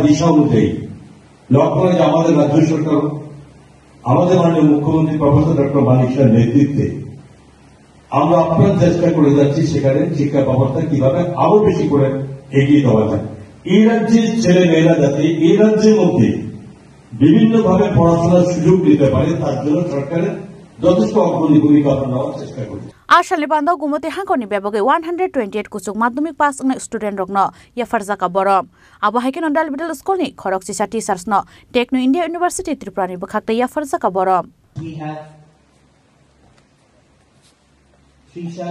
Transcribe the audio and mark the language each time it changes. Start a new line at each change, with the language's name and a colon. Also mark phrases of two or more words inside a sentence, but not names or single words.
Bangla: দিশা অনুযায়ী লক্ষ্য যে আমাদের রাজ্য সরকার আমাদের মাননীয় মুখ্যমন্ত্রী প্রফেসর ডক্টর মানিক শাহের নেতৃত্বে আমরা আপ্রাণ চেষ্টা করে যাচ্ছি সেখানে শিক্ষা ব্যবস্থা কিভাবে আরো বেশি করে এগিয়ে দেওয়া যায় এই রাজ্যের ছেলে মেয়েরা যাতে এই রাজ্যের মধ্যে বিভিন্নভাবে পড়াশোনার সুযোগ দিতে পারে তার জন্য সরকারের যথেষ্ট অগ্রণী ভূমিকা নেওয়ার চেষ্টা করছে
Kok Borok: Ashali Bando Gumoti Hankoni Beboge 128 Kusuk Madhyamik
English: Pass student
Kok Borok: Rogno Yafarzaka Borom Abo Hakin on Dalbidal School ni Khorokchi Chati Sarsno Techno India University Tripurani Bukhakta Yafarzaka Borom
English: We have Srisha Rudrapal from